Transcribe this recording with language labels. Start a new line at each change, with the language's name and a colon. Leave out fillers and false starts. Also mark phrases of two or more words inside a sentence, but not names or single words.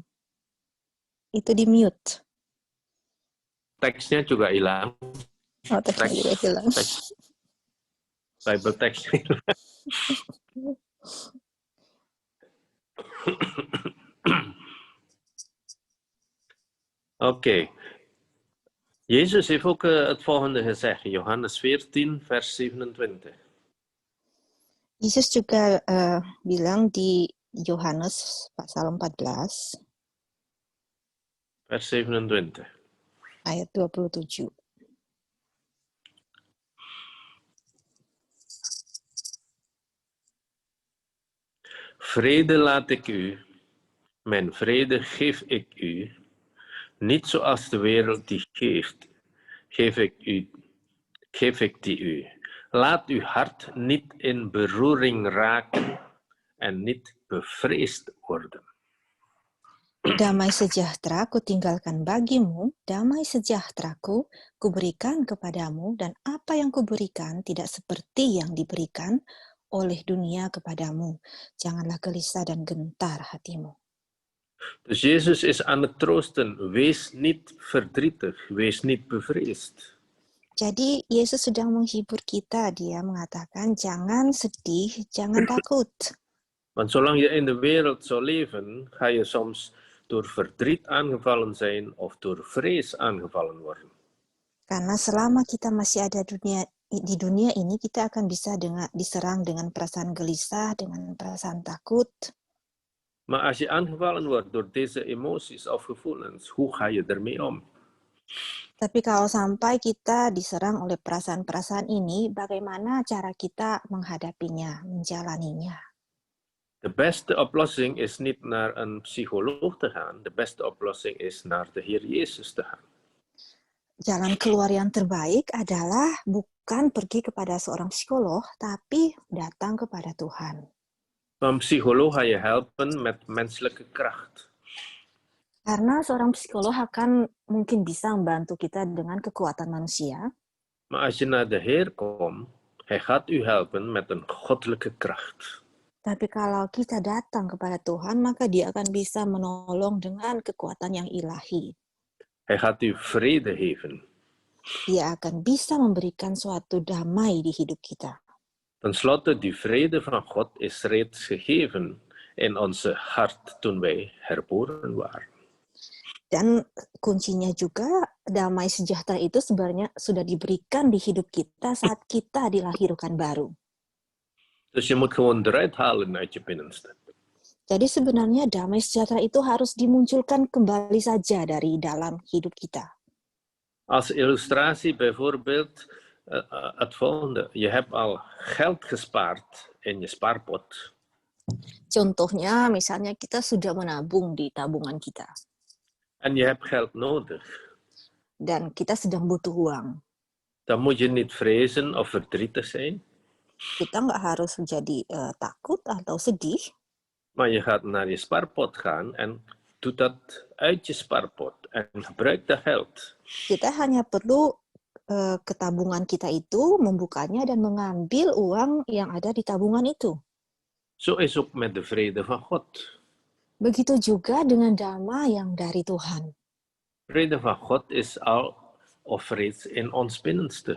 Indonesian: Itu di mute. Teksnya juga hilang. Oh, teksnya juga hilang. Bible teksnya hilang. Oké.
Dutch: Jezus heeft ook het volgende gezegd. Johannes 14, vers 27.
Indonesian: Yesus juga bilang di Yohanes pasal 14,
Dutch: vers 27.
Indonesian: ayat 27.
Dutch: Vrede laat ik u, mijn vrede geef ik u. Niet zoals de wereld die geeft, geef ik die u. Laat uw hart niet in beroering raken en niet bevreesd worden.
Indonesian: Damai sejahtera kutinggalkan bagimu, damai sejahteraku kuberikan kepadamu, dan apa yang kuberikan tidak seperti yang diberikan oleh dunia kepadamu. Janganlah gelisah dan gentar hatimu.
Dutch: Dus Jezus is aan het troosten. Wees niet verdrietig, wees niet bevreesd.
Indonesian: Jadi Yesus sedang menghibur kita. Dia mengatakan jangan sedih, jangan takut.
Dutch: Want zolang je in de wereld zou leven, ga je soms door verdriet aangevallen zijn of door vrees aangevallen worden.
Indonesian: Karena selama kita masih ada di dunia ini, kita akan bisa diserang dengan perasaan gelisah, dengan perasaan takut.
Dutch: Maar als je aangevallen wordt door deze emoties of gevoelens, hoe ga je ermee om?
Indonesian: Tapi kalau sampai kita diserang oleh perasaan-perasaan ini, bagaimana cara kita menghadapinya, menjalaninya?
Dutch: De beste oplossing is niet naar een psycholoog te gaan. De beste oplossing is naar de Heer Jezus te gaan.
Indonesian: Jalan keluar yang terbaik adalah bukan pergi kepada seorang psikolog, tapi datang kepada Tuhan.
Dutch: Een psycholoog ga je helpen met menselijke kracht.
Indonesian: Karena seorang psikolog akan mungkin bisa membantu kita dengan kekuatan manusia.
Dutch: Maar als je naar de Heer komt, Hij gaat u helpen met een goddelijke kracht.
Indonesian: Tapi kalau kita datang kepada Tuhan, maka Dia akan bisa menolong dengan kekuatan yang ilahi.
Dutch: Hij gaat u vrede geven.
Indonesian: Dia akan bisa memberikan suatu damai di hidup kita.
Dutch: Ten slotte, die vrede van God is reeds gegeven in onze hart toen wij herboren waren.
Indonesian: Dan kuncinya juga damai sejahtera itu sebenarnya sudah diberikan di hidup kita saat kita dilahirkan baru.
Dutch: Dus je moet gewoon eruit halen uit je binnenste.
Indonesian: Jadi sebenarnya damai sejahtera itu harus dimunculkan kembali saja dari dalam hidup kita.
Dutch: Als illustratie bijvoorbeeld het volgende. Je hebt al geld gespaard in je spaarpot.
Indonesian: Contohnya, misalnya kita sudah menabung di tabungan kita.
Dutch: En je hebt geld nodig.
Indonesian: Dan kita sedang butuh uang.
Dutch: Dan moet je niet vrezen of verdrietig zijn.
Indonesian: Kita nggak harus menjadi takut atau sedih.
Dutch: Maar je gaat naar je spaarpot gaan en doet dat uit je spaarpot. En gebruik dat geld.
Indonesian: Kita hanya perlu ke tabungan kita itu, membukanya dan mengambil uang yang ada di tabungan itu.
Dutch: Zo is ook met de vrede van God.
Indonesian: Begitu juga dengan damai yang dari Tuhan.
Dutch: Vrede van God is al of reeds in ons binnenste.